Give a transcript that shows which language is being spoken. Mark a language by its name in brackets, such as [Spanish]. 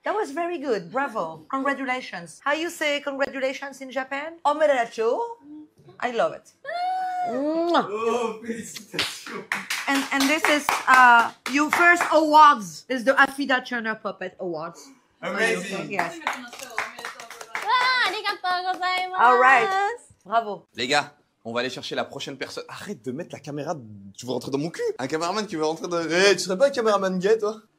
[English] That was very good. Bravo. Congratulations. How you say congratulations in Japan? Omedetou. I love it. Mwah. [French] Oh, félicitations. [English] And this is your first awards. Is the Afida Turner Puppet Awards. Amazing. Yes. [Japanese] わあ、ありがとうございます。 [English] All right. Bravo. [French] Les gars, on va aller chercher la prochaine personne. Arrête de mettre la caméra. Tu veux rentrer dans mon cul? Un caméraman qui veut rentrer dans. Eh, tu serais pas un caméraman gay, toi?